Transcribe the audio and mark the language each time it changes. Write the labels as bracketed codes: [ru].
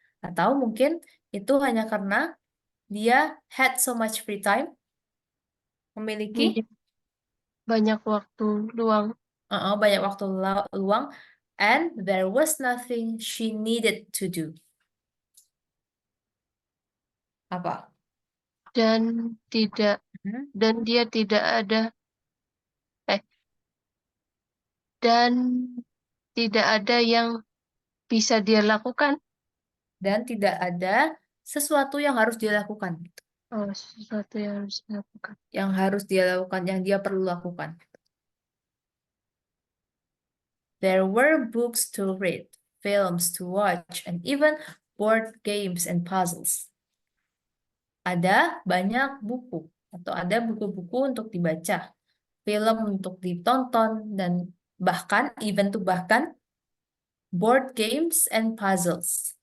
[id] Atau mungkin itu hanya karena dia [en] had so much free time, [id] memiliki banyak waktu luang. Banyak waktu luang, [en] and there was nothing she needed to do. [id] Apa? Dan dia tidak ada dan tidak ada yang bisa dia lakukan. Dan tidak ada sesuatu yang harus dia lakukan. Oh, sesuatu yang harus dilakukan. Yang harus dia lakukan, yang dia perlu lakukan. [en] There were books to read, films to watch, and even board games and puzzles. [id] Ada banyak buku, atau ada buku-buku untuk dibaca, film untuk ditonton, dan bahkan, bahkan [en] board games and puzzles.